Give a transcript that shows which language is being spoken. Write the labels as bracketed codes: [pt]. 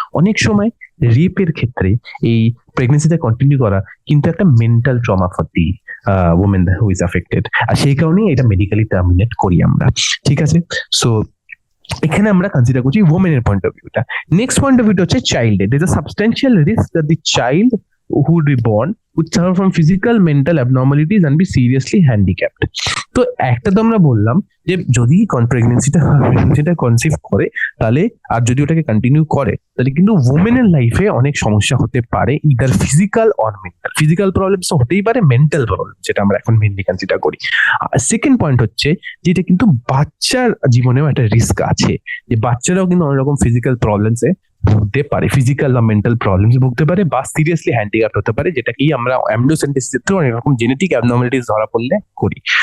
[bn] অনেক সময় রেপের ক্ষেত্রে এই প্রেগনেন্সিতে কন্টিনিউ করা কিন্তু একটা [en] mental trauma for the women who is affected, [bn] আর সেই কারণেই এটা মেডিকেলি টার্মিনেট করি আমরা। ঠিক আছে, সো এখানে আমরা কনসিডার করছি ওমেনের পয়েন্ট অফ ভিউটা। নেক্সট পয়েন্ট অফ ভিউটা হচ্ছে চাইল্ডের। There is a substantial risk that the child [en] who would be born would suffer from physical mental abnormalities and be seriously handicapped. [bn] তো একটা তো আমরা বললাম যে যদি প্রেগনেন্সিটা কনসিভ করে তাহলে, আর যদি ওটাকে কন্টিনিউ করে তাহলে কিন্তু ওমেনের লাইফে অনেক সমস্যা হতে পারে, [en] Either physical or mental. [bn] Physical problems হতেই পারে, মেন্টাল প্রবলেম, যেটা আমরা এখন মেনলি কনসিডার করি। সেকেন্ড পয়েন্ট হচ্ছে যে এটা কিন্তু বাচ্চার জীবনেও একটা রিস্ক আছে, যে বাচ্চারাও কিন্তু অনেক রকম ফিজিক্যাল প্রবলেমসে ভুগতে পারে, ফিজিক্যাল বা মেন্টাল প্রবলেমস ভুগতে পারে, বা সিরিয়াসলি হ্যান্ডিক্যাপ হতে পারে, যেটা কি আমরা অ্যামনিওসেন্টেসিস ক্ষেত্রে অনেক রকম জেনেটিক অ্যাবনর্মালিটিস ধরা পড়লে করি।